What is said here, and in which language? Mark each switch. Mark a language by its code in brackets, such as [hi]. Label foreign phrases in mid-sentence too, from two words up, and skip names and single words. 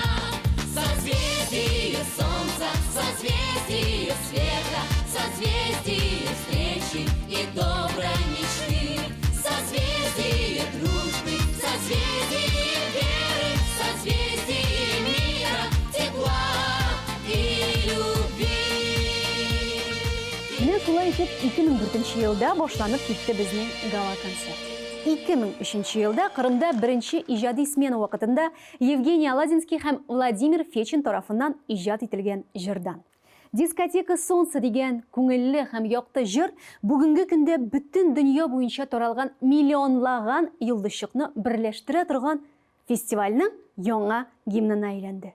[ru] Созвездие солнца, созвездие света, созвездие встречи и доброй мечты. Созвездие дружбы, созвездие веры, созвездие мира, тепла и любви. [tt] Менә шулай итеп 2004 елда башланып китте безнең гала концерт. 2003 елда Кырымда беренче иҗади смена вакытында Евгений Аладинский һәм Владимир Фечин тарафыннан иҗат ителгән җырдан. Дискотека солнца дигән күңелле һәм якты җыр бүгенге көндә бөтен дөнья буенча таралган миллионлаган йолдызчыкны берләштерә торган фестивальнең яңа гимнына әйләнде.